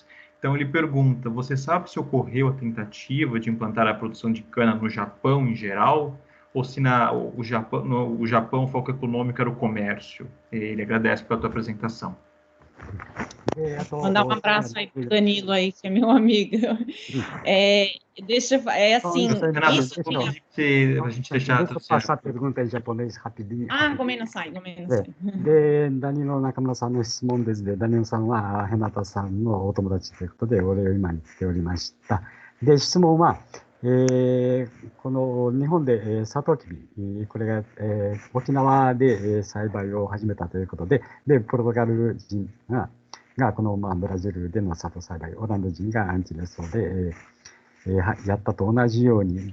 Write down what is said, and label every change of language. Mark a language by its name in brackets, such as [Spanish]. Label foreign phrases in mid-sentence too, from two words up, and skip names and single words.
[Portuguese] Então, ele pergunta, você sabe se ocorreu a tentativa de implantar a produção de cana no Japão em geral, ou se o Japão o foco econômico era o comércio? Ele agradece pela tua apresentação. Mandar um abraço aí para o Danilo aí, que é meu amigo. Assim, Renato, isso tem a... a gente fechar. Deixa eu passar a pergunta em japonês rapidinho. [Japanese] ごめんなさい。ダニの中村さんの質問ですね。ダニオさんは、ヘナタさんのお友達ということで、お礼を今言っておりました。で、質問は、この日本で、サトウキビ、これが、沖縄で、栽培を始めたということで、ポルトガル人がこの、ブラジルでのサトウ栽培、オランダ人がアンチレソで、やったと同じように。